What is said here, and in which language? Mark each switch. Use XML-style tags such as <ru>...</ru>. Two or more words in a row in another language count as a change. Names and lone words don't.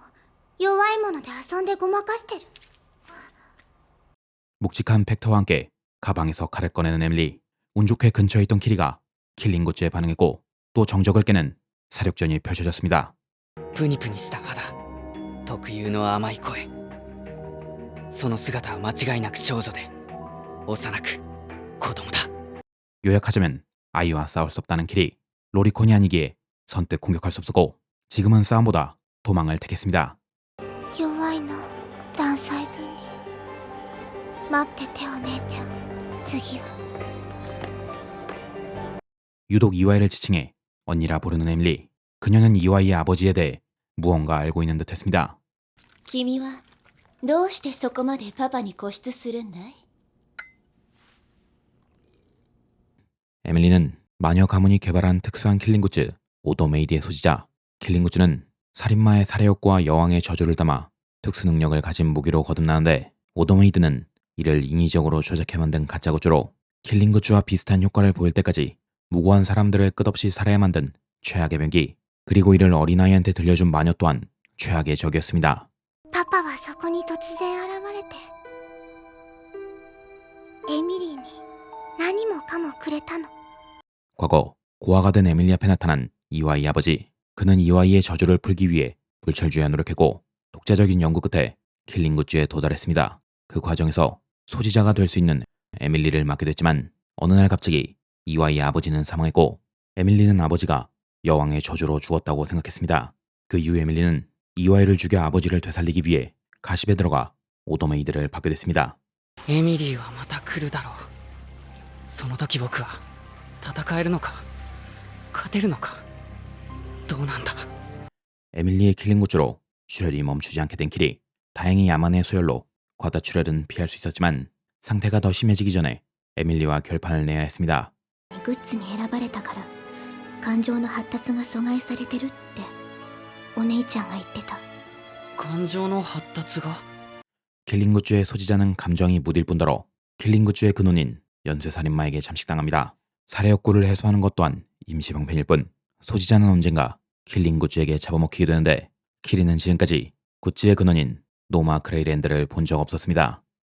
<ja>弱いもので遊んでごまかしてる。</ja> <ko>묵직한 팩터와 함께 가방에서 칼을 꺼내는 에밀리. 운 좋게 근처에 있던 키리가 킬링 굿즈에 반응했고 또 정적을 깨는 사력전이 펼쳐졌습니다.</ko> <ja>プニプニした肌、特有の甘い声、その姿は間違いなく少女で幼く子供だ。</ja> <ko>요약하자면 아이와 싸울 수 없다는 키리. 로리콘이 아니기에 선뜻 공격할 수 없었고 지금은 싸움보다 도망을 택했습니다.</ko> <ja>弱いな、ダンサイ分に。待ってて、お姉ちゃん。次は。</ja> <ko>유독 이와이를 지칭해 언니라 부르는 에밀리. 그녀는 이와이의 아버지에 대해 무언가 알고 있는 듯했습니다.</ko> <ja>君はどうしてそこまでパパに固執するんだい？</ja> <ko>에밀리는 마녀 가문이 개발한 특수한 킬링 굿즈 오더메이드의 소지자. 킬링 굿즈는 살인마의 살해 욕구와 여왕의 저주를 담아 특수 능력을 가진 무기로 거듭나는데 오더메이드는 이를 인위적으로 조작해 만든 가짜 굿즈로 킬링 굿즈와 비슷한 효과를 보일 때까지 무고한 사람들을 끝없이 살해해 만든 최악의 병기. 그리고 이를 어린아이한테 들려준 마녀 또한 최악의 적이었습니다.</ko> <ja>パパはそこに突然現れて、エミリーに何もかもくれたの。</ja> <ko>과거 고아가 된 에밀리 앞에 나타난 이와이 아버지. 그는 이와이의 저주를 풀기 위해 불철주야 노력했고 독자적인 연구 끝에 킬링 굿즈에 도달했습니다. 그 과정에서 소지자가 될 수 있는 에밀리를 맡게 됐지만 어느 날 갑자기 이와이의 아버지는 사망했고 에밀리는 아버지가 여왕의 저주로 죽었다고 생각했습니다. 그 이후 에밀리는 이와이를 죽여 아버지를 되살리기 위해 가십에 들어가 오더메이드를 받게 됐습니다.</ko> <ja>エミリーはまた来るだろう。その時僕は戦えるのか、勝てるのか、どうなんだ。</ja> <ko>에밀리의 킬링 굿즈로 출혈이 멈추지 않게 된 킬이. 다행히 야만의 수혈로 과다 출혈은 피할 수 있었지만 상태가 더 심해지기 전에 에밀리와 결판을 내야 했습니다.</ko> <ja>グッズに選ばれたから感情の発達が阻害されてるってお姉ちゃんが言ってた。感情の発達が。</ja> <ko>킬링 굿즈의 소지자는 감정이 무딜 뿐더러 킬링 굿즈의 근원인 연쇄살인마에게 잠식당합니다. 살해 욕구를 해소하는 것 또한 임시방편일 뿐 소지자는 언젠가 킬링 굿즈에게 잡아먹히게 되는데 키리는 지금까지 굿즈의 근원인 노마 그레이랜드를 본 적 없었습니다.</ko>